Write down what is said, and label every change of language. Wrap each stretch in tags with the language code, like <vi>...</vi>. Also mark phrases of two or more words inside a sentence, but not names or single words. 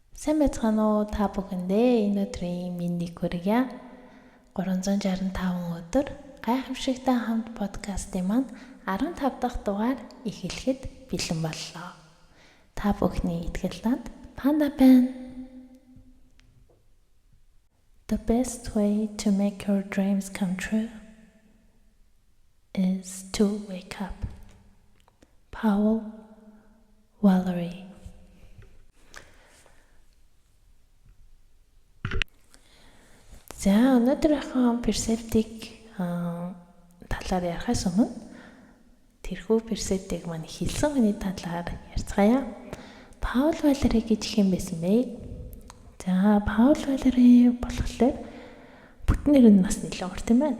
<mn>Сайн байцгаана уу та бүхэндээ энэ өдрийн мэндийг хүргье. 365 өдөр гайхамшигтай хамт подкастын маань 15 дахь дугаар эхлэхэд бэлэн боллоо. Та бүхний итгэлтэнд Панда байна.</mn> <en>The best way to make your dreams come true is to wake up. Paul Valery.</en> <mn>За өнөөдрийнхөө персептик талаар ярихаас өмнө тэрхүү персептик маань хэлсэн хүний талаар ярьцгаая. Паул Валери гэж хэм байсан бэ? За Паул Валери болохоор бүтэн нэр нь бас нэлээд урт юм байна.</mn>